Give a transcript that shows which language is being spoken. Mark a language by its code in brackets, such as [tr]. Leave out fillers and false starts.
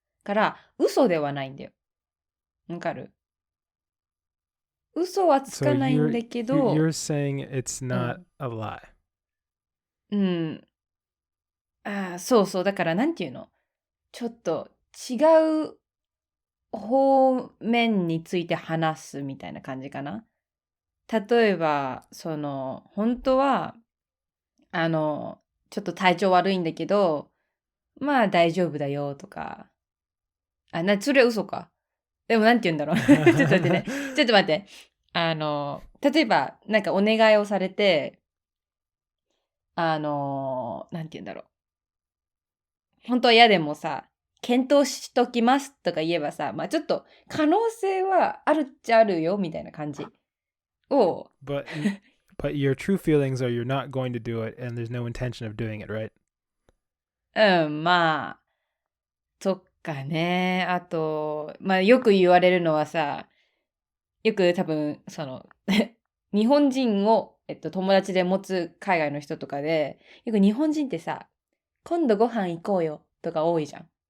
[ja] から、嘘ではないんだよ。わかる？嘘はつかないんだけど。 [en] So you're saying it's not a lie. [ja] そうそう。だからなんていうの？ちょっと違う方面について話すみたいな感じかな。例えば、本当は、ちょっと体調悪いんだけど、まあ大丈夫だよとか。それは嘘か。でもなんて言うんだろう。ちょっと待ってね。ちょっと待って。例えば、なんかお願いをされて、なんて言うんだろう。本当は嫌でもさ、検討しときますとか言えばさ、まあちょっと可能性はあるっちゃあるよみたいな感じを。 [en] But your true feelings are you're not going to do it and there's no intention of doing it, right? [ja] まあ、そっかね。あと、まあよく言われるのはさ、よく多分、日本人を、友達で持つ海外の人とかで、よく日本人ってさ、今度ご飯行こうよとか多いじゃん。